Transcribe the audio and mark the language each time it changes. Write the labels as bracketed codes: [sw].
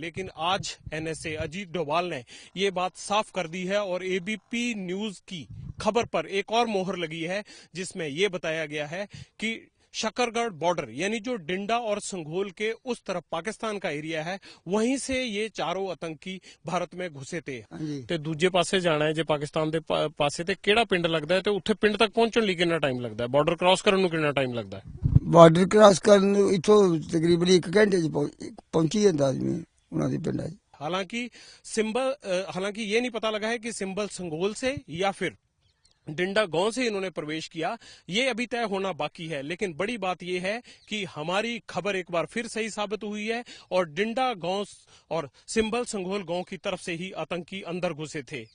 [hi] लेकिन आज एनएसए अजीत डोभाल ने ये बात साफ कर दी है और एबीपी न्यूज की खबर पर एक और मोहर लगी है जिसमें यह बताया गया है कि शकरगढ़ बॉर्डर यानी जो डिंडा और संघोल के उस तरफ पाकिस्तान का एरिया है, वहीं से ये चारों आतंकी भारत में घुसे थे। [pa] ਤੇ ਦੂਜੇ ਪਾਸੇ ਜਾਣਾ ਹੈ ਜੇ ਪਾਕਿਸਤਾਨ ਦੇ ਪਾਸੇ ਤੇ ਕਿਹੜਾ ਪਿੰਡ ਲੱਗਦਾ ਹੈ ਤੇ ਉੱਥੇ ਪਿੰਡ ਤੱਕ ਪਹੁੰਚਣ ਲਈ ਕਿੰਨਾ ਟਾਈਮ ਲੱਗਦਾ ਹੈ? ਬਾਰਡਰ ਕ੍ਰਾਸ ਕਰਨ ਨੂੰ ਕਿੰਨਾ ਟਾਈਮ ਲੱਗਦਾ ਹੈ? ਬਾਰਡਰ ਕ੍ਰਾਸ ਕਰਨ ਨੂੰ ਇੱਥੋਂ ਤਕਰੀਬਨ 1 ਘੰਟੇ ਚ ਪਹੁੰਚੀ ਜਾਂਦਾ ਆਦਮੀ ਉਹਨਾਂ ਦੇ ਪਿੰਡਾਂ 'ਚ। [hi] हालांकि ये नहीं पता लगा है कि सिंबल संघोल से या फिर डिंडा गांव से इन्होंने प्रवेश किया, ये अभी तय होना बाकी है। लेकिन बड़ी बात यह है कि हमारी खबर एक बार फिर सही साबित हुई है और डिंडा गांव और सिंबल संघोल गांव की तरफ से ही आतंकी अंदर घुसे थे।